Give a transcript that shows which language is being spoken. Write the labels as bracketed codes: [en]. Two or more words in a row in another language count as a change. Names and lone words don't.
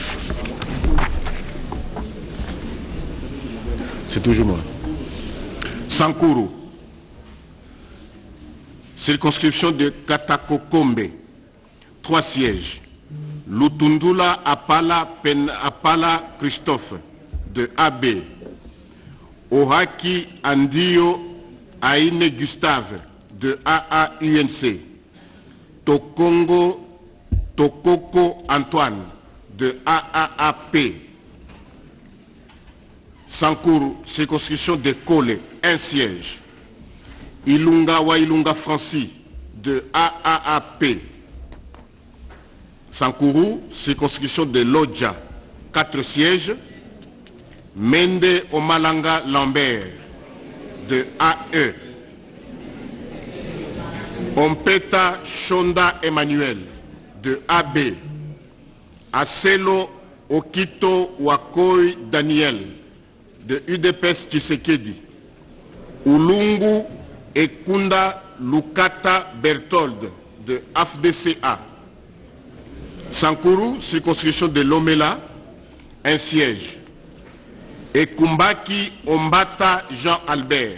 [fr] C'est toujours moi. Sankuru. Circonscription de Katakokombe, 3 sièges. Lutundula Apala Christophe, de AB. Ohaki Andio Aine Gustave, de AA-UNC. Tokoko Antoine, de AAAP. Sankuru, circonscription de Kole, 1 siège. Ilunga Wailunga Francis, de AAAP. Sankuru, circonscription de Lodja, 4 sièges. Mende Omalanga Lambert, de AE. Ompeta Shonda Emmanuel, de AB. Aselo Okito Wakoi Daniel, de UDPS Tshisekedi. Ulungu Ekunda Lukata Berthold, de AFDCA. Sankuru, circonscription de Lomela, 1 siège. Ekumbaki Ombata Jean-Albert.